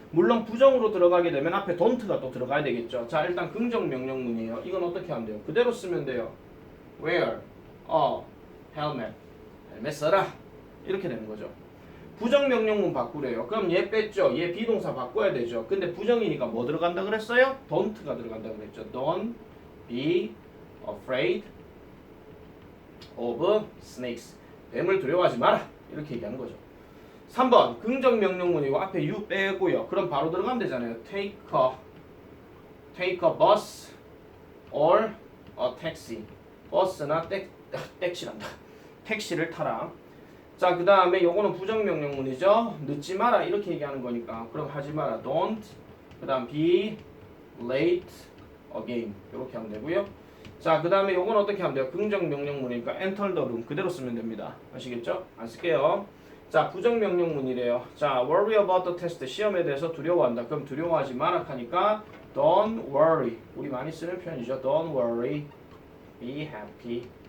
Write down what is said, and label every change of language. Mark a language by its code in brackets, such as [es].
[ko] 물론 부정으로 들어가게 되면 앞에 don't가 또 들어가야 되겠죠. 자, 일단 긍정 명령문이에요. 이건 어떻게 하면 돼요? 그대로 쓰면 돼요. [en] Wear a helmet. [ko] 헬멧 써라. 이렇게 되는 거죠. 부정 명령문 바꾸래요. 그럼 얘 뺐죠. 얘 비동사 바꿔야 되죠. 근데 부정이니까 뭐 들어간다 그랬어요? don't가 들어간다 그랬죠. [en] Don't be afraid of snakes. [ko] 뱀을 두려워하지 마라. 이렇게 얘기하는 거죠. 3번 긍정 명령문이고 앞에 you 빼고요. 그럼 바로 들어가면 되잖아요. [en] take a bus or a taxi. [ko] 버스나 택시란다. 택시를 타라. 자, 그 다음에 요거는 부정 명령문이죠. 늦지 마라 이렇게 얘기하는 거니까 그럼 하지 마라. [en] don't. [ko] 그 다음 [en] be late again. [ko] 이렇게 하면 되고요. 자, 그 다음에 요건 어떻게 하면 돼요? 긍정 명령문이니까 [en] enter the room [ko] 그대로 쓰면 됩니다. 아시겠죠? 안 쓸게요. 자, 부정 명령문이래요. [en] 자, worry about the test. [ko] 시험에 대해서 두려워한다. 그럼 두려워하지 마라 하니까 [en] don't worry. [ko] 우리 많이 쓰는 표현이죠. [en] don't worry. be happy.